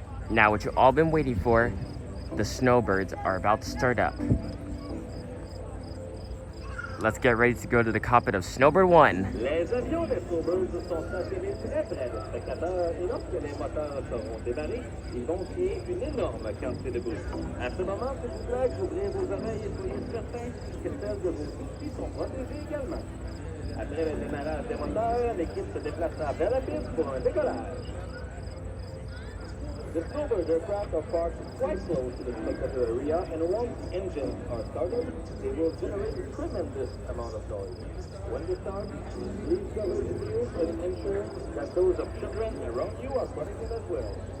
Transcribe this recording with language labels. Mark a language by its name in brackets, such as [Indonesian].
[English] Now, what you've all been waiting for, the Snowbirds are about to start up. Let's get ready to go to the cockpit of Snowbird 1. [French] Les avions des Snowbirds sont stationnés très près des spectateurs et lorsque les moteurs seront démarrés, ils vont créer une énorme quantité de bruit. À ce moment, s'il vous plaît, ouvrez vos oreilles et soyez certains que celles de vos soucis sont protégées également. Après le démarrage des moteurs, l'équipe se déplacera vers la piste pour un décollage. [English] The Snowbird aircraft are parked quite close to the spectator area, and once engines are started, they will generate a tremendous amount of noise. When they start, please cover your ears and ensure that those of children around you are protected as well.